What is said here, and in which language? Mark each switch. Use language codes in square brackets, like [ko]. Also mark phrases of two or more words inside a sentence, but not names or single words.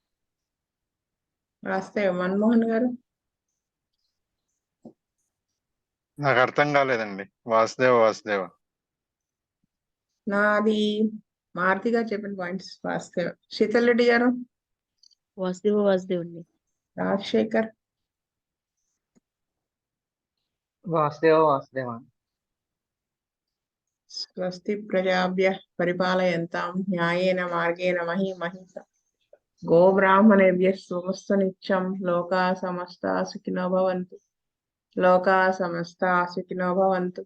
[te] మన్మోహన్ గారు. నాకు అర్థం కాలేదండి. వాసుదేవ. నాది మారుతి గారు చెప్పిన పాయింట్స్. వాసుదేవ. శీతల్ రెడ్డి గారు. వాసుదేవ అండి. రాజశేఖర్. వాసుదేవ. [sa] స్వస్తి ప్రజాభ్య పరిపాలయంతాం న్యాయేన మార్గేణ మహీమహిష గోబ్రాహ్మణేభ్య శుభమస్తు నిత్యం. లోకా సమస్తా సుఖినో భవంతు. లోకా సమస్తా సుఖినో భవంతు.